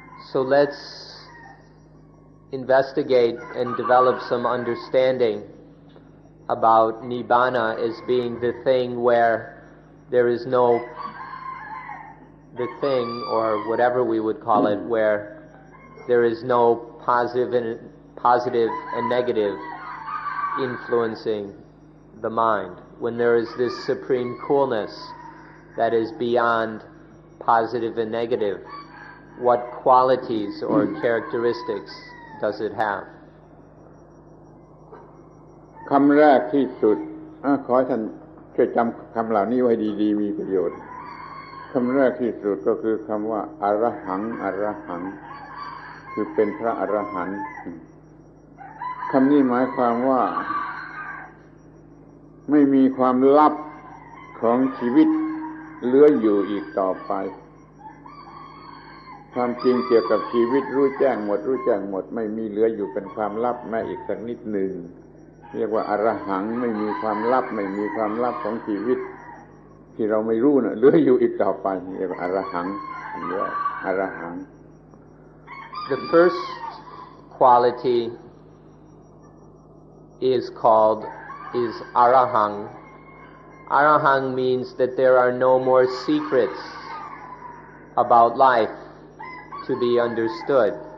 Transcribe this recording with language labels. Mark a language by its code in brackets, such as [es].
[en] So let's investigate and develop some understanding about nibbana as being the thing where there is no, the thing or whatever we would call it, where there is no positive and negative influencing the mind. When there is this supreme coolness that is beyond positive and negative, what qualities or characteristics does it have? [th] คำแรกที่สุดขอให้ท่านช่วยจำคำเหล่านี้ไว้ดีๆมีประโยชน์คำแรกที่สุดก็คือคำว่าอรหังอรหังคือเป็นพระอรหันต์คำนี้หมายความว่า ไม่มีความลับของชีวิตเหลืออยู่อีกต่อไปความจริงเกี่ยวกับชีวิตรู้แจ้งหมดไม่มีเหลืออยู่เป็นความลับแม้อีกสักนิดหนึ่งเรียกว่าอรหังไม่มีความลับของชีวิตที่เราไม่รู้น่ะเหลืออยู่อีกต่อไปเรียกว่าอรหังหรืออรหัง [en] The first quality is called is arahang. Arahang means that there are no more secrets about life to be understood.